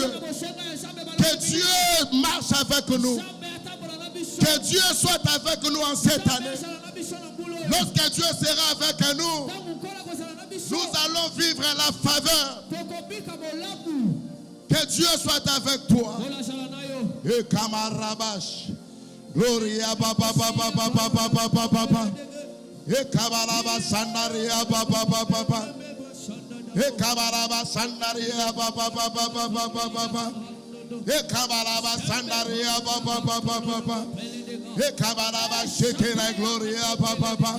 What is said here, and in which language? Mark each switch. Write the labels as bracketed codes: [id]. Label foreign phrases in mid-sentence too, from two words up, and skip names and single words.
[fr] Que Dieu marche avec nous. Que Dieu soit avec nous en cette année. Lorsque Dieu sera avec nous, nous allons vivre la faveur. Que Dieu soit avec toi. Et Kamarabash. Gloria Baba Baba Baba Baba Baba. Et Kamaraba Sandaria Baba Baba Baba. Et Kamaraba Sandaria Baba Baba Baba Baba. Et Kamaraba Sandaria Baba Baba Baba. Et Kamaraba Sheke la Gloria Baba Baba.